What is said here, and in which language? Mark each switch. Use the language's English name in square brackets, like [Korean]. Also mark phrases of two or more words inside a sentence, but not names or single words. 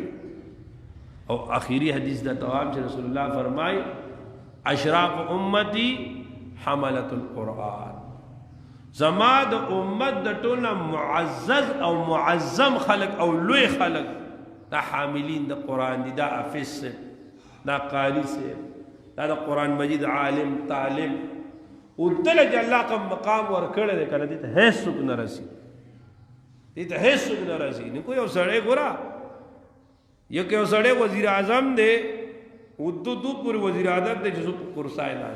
[Pashto] او آخری حدیث دا توام چې رسول الله فرمای [Arabic] اشراف امتی حملت القرآن، [Pashto] زما د امت د ټولو معزز او معظم خلق او لوی خلق دا حاملین د قرآن دی، دا حافظ سے، دا قاری سے، دا قرآن مجید عالم طالب، او دل چې الله کوم مقام ورکړی دی کنه دې ته هیڅ څوک نه رسي، دې ته هیڅ څوک نه رسي. نو کوئی یو سړی ګوره یو که یو سړی وزیر اعظم دی، اردو پورې وزیر اعظم دی چې څوک په کرسای ناست